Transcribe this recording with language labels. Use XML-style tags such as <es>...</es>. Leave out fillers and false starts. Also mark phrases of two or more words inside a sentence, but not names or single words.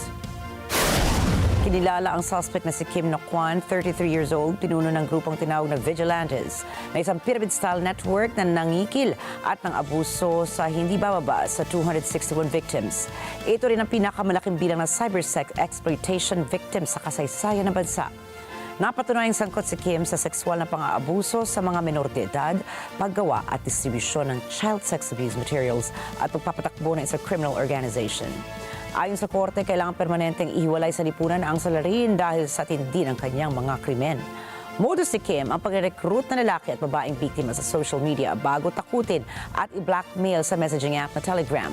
<tl>Kinilala ang suspect na si Kim Nok-kwan,</tl> <en>33 years old,</en> <tl>pinuno ng grupong tinawag na Vigilantes, na isang</tl> <en>pyramid-style network</en> <tl>na nangikil at ng abuso sa hindi bababa sa 261 victims. Ito rin ang pinakamalaking bilang ng</tl> <en>cybersex exploitation victims</en> <tl>sa kasaysayan ng bansa. Napatunayang sangkot si Kim sa sexual na pang-aabuso sa mga menor de edad, paggawa at distribusyon ng</tl> <en>child sex abuse materials</en> <tl>at pagpapatakbo ng isang</tl> <en>criminal organization.</en> <tl>Ayon sa korte, kailangan permanenteng ihiwalay sa lipunan ang salarin dahil sa tindi ng kanyang mga krimen. Modus ni Kim ang pag-recruit na lalaki at babaeng biktima sa</tl> <en>social media</en> <tl>bago takutin at i-blackmail sa</tl> <en>messaging app</en> <tl>na Telegram.</tl>